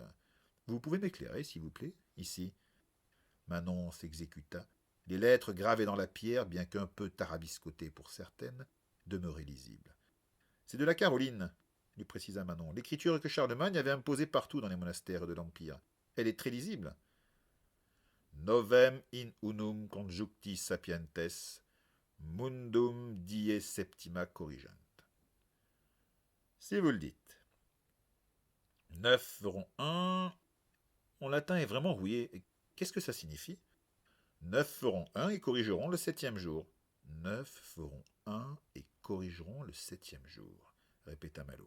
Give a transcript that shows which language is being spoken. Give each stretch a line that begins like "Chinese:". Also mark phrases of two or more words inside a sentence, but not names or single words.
French: Vous pouvez m'éclairer, s'il vous plaît, ici. Manon s'exécuta. Les lettres gravées dans la pierre, bien qu'un peu tarabiscotées pour certaines, demeuraient lisibles. C'est de la Caroline, lui précisa Manon. L'écriture que Charlemagne avait imposée partout dans les monastères de l'Empire. Elle est très lisible.
Latin: Novem in unum conjuncti sapientes, mundum die septima corrigent.
French: Si vous le dites. 9 feront 1. Mon latin est vraiment rouillé. Qu'est-ce que ça signifie? 9 feront 1 et corrigeront le 7e jour. 9 feront 1 et corrigeront le 7e jour, répéta Malo.